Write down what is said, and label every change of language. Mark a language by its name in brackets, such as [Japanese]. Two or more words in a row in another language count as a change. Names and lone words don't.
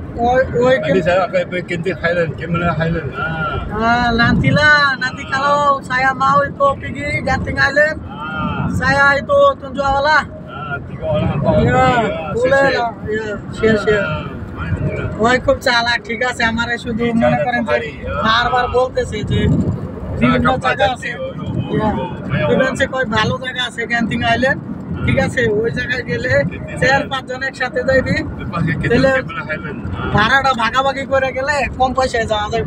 [Malay] kan Habis saya akan pergi Genting Highland, Cameron Highland. nanti kalau saya mau itu pergi Genting Island, saya itu tunjuklah. 3 orang 4 orang. Ya, boleh lah. Ya, share. Mana [Bangla] ওই খুব চালাক, ঠিক আছে। আমারে শুধু মনে করেন যে বারবার বলতেছে যে বিভিন্ন জায়গা আছে, ইভেন্টসে কই ভালো জায়গা আছে [English] camping island, [Bangla] ঠিক আছে। ওই জায়গায় গেলে 4-5 জন একসাথে যাইবি, তাহলে ভাড়াটা ভাগাভাগি করে গেলে কম পয়সায় যাওয়া যাবে।